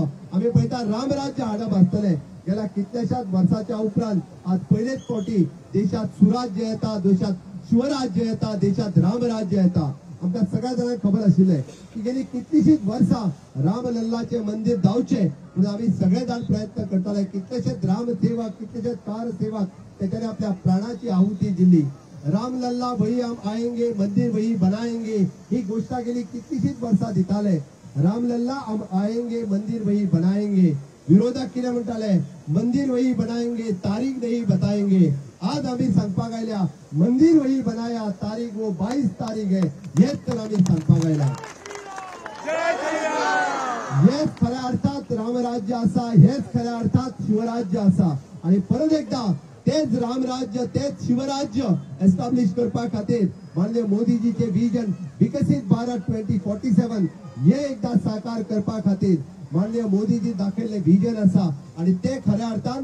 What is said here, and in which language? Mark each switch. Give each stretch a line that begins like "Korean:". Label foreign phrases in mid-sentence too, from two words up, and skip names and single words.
Konkani: आम्ही पळयता रामराज्य हाडप असतले। गेल्या कितल्याशाच वर्षाच्या उपरांत आज पहिलेच फावटी देशात सुराज्य येता, देशात शिवराज्य येता, देशात रामराज्य येता। आमकां सगळ्या जाणांक खबर आशिल्लें की गेली कितलीशींच वर्सां रामलल्लाचे मंदिर जावचे म्हणून आम्ही सगळे जाण प्रयत्न करताले। कितलेशेच रामसेवक, कितलेशेच कारसेवक त्याच्याने आपल्या प्राणाची आहुती दिली।
Hindi: रामलल्ला वही हम आएंगे, मंदिर वही बनाएंगे
Konkani: ही घोषणा गेली कितलीशींच वर्सां दिताले।
Hindi: रामलल्ला हम आएंगे, मंदिर वही बनाएंगे।
Konkani: विरोधक कितें म्हणटाले,
Hindi: मंदिर वही बनाएंगे, तारीख नहीं बताएंगे।
Konkani: आज आम्ही सांगपाक आयल्या
Hindi: मंदिर वही बनाया, तारीख वो 22 तारीख है।
Konkani: हेच तर आम्ही सांगपाक आयल्या। हेच खऱ्या अर्थात रामराज्य आसा, हेच खऱ्या अर्थात शिवराज्य आसा। आणि परत एकदा तेच रामराज्य तेच शिवराज्य एस्टॅब्लिश करपा खातीर माननीय मोदीजीचे विजन विकसित भारत 2047 हे एकदा साकार करपा खातीर माननीय मोदीजी दाखयल्ले विजन आसा आणि ते खऱ्या अर्थान